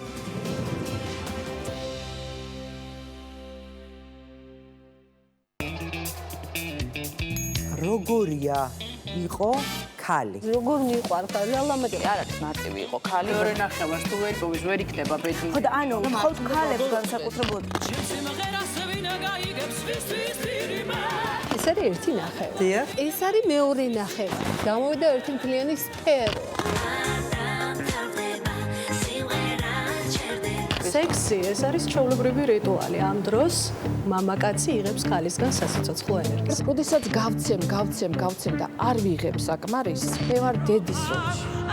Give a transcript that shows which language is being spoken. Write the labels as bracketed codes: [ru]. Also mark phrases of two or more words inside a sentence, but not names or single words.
[ka] როგორია იყო ქალი? როგორ მიყვარხარ? რეალურად არ არის მარტივი იყო ქალი. მეორე ნახევარს თუ ვერ პოვის, ვერ იქნება ბეჯი. ხო და ანუ მხოლოდ ქალებს განსაკუთრებულად. [fr] Je sais me [ka] ეს არის ერთი ნახევარი. დიახ. ეს არის მეორე ნახევარი. გამოვიდა 1 მთლიანი სფერო. სექსი ეს არის ჩვეულებრივი რიტუალი. ამ დროს მამაკაცი იღებს ქალისგან სასიცოცხლო ენერგიას. როდესაც გავცემ და არ ვიღებ საკმარისს, მე ვარ დედის როლში.